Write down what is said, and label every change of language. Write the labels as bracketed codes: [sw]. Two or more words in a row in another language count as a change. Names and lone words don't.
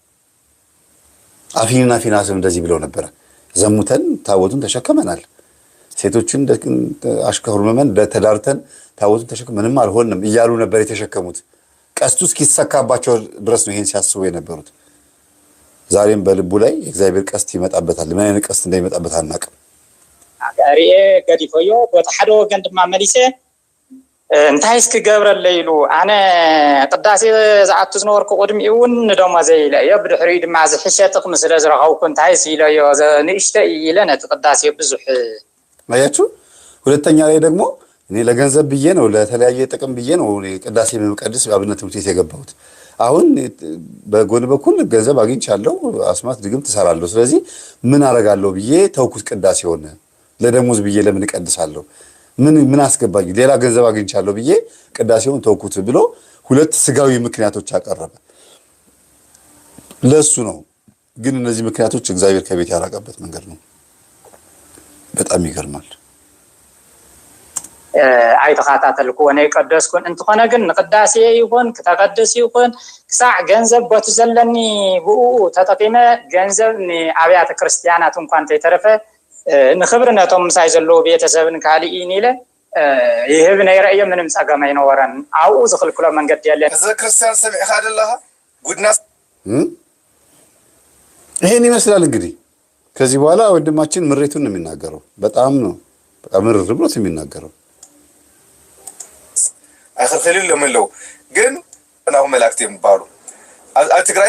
[am] አፊንና ፊናስም እንደዚህ ብለው ነበር። ዘሙተን ታቦቱን ተሸከመናል። ሴቶችን አሽከሩ መመን ተዳርተን ታቦቱን ተሸከመ ምንም አልሆንም እያሉ ነበር የተሸከሙት። ቀስቱ እስኪሰካባቸው ድረስ ነው ይሄን ሲያስቡ የነበሩት። ዛሬም በልቡ ላይ የእግዚአብሔር ቀስት ይመጣበታል። ምን አይነት ቀስት እንደሚመጣበት አናውቅም። [ti] አጋሪኤ ገዲፎዮ ወተሐዶ ወገን ድማ መሊሴ እንታይ እስኪ ገብረለ ኢሉ ኣነ ቅዳሴ ዝኣቱ ዝነበርኩ ቅድሚኡን ደሞ ዘይለ ዮ ብድሕሪኡ ድማ ዝሕሸ ጥቕሚ ስለ ዝረኸብኩ እንታይ ሲኢለዮ ንእሽተ ኢለ ነቲ ቅዳሴ ብዙሕ [am] አያችሁ። ሁለተኛ ላይ ደግሞ እኔ ለገንዘብ ብዬ ነው ለተለያየ ጥቅም ብዬ ነው ቅዳሴ መቀደስ አብነት ትምህርት ቤት የገባሁት። አሁን በጎን በኩል ገንዘብ አግኝቻለሁ፣ አስማት ድግም ትሰራለሁ። ስለዚህ ምን አረጋለሁ ብዬ ተውኩት። ቅዳሴ ሆነ ለደሞዝ ብዬ ለምን እቀድሳለሁ? ምን አስገባኝ? ሌላ ገንዘብ አግኝቻለሁ ብዬ ቅዳሴውን ተውኩት ብሎ ሁለት ስጋዊ ምክንያቶች አቀረበ። ለሱ ነው። ግን እነዚህ ምክንያቶች እግዚአብሔር ከቤት ያራቀበት መንገድ ነው። በጣም ይገርማል። [ti] ኣይተኸታተልኩ ወነይ ቀደስኩን እንትኾነ ግን ንቅዳሴ ይኹን ክተቀድስ ይኹን ክሳዕ ገንዘብ ቦቱ ዘለኒ ብኡ ተጠቂመ ገንዘብ ንኣብያተ ክርስቲያናት እንኳን ተይተረፈ ንክብር ነቶም ምሳይ ዘለዉ ቤተሰብን ካልኢን ኢለ ይህብ ነይረእዮ ምንም ፀገም ኣይነበረን። ኣብኡ ዝኽልክሎ መንገዲ የለን። ህዝበ ክርስቲያን ሰሚዕኻ ደለኻ ጉድናስ [am] ይሄን ይመስላል። እንግዲህ ከዚህ በኋላ ወንድማችን ምሬቱን ነው የሚናገረው። በጣም ነው በቃ ምርር ብሎት የሚናገረው። አይኸልኸሊሉ ለምለው ግን እናው መላእክት የሚባሉ አትግራይስ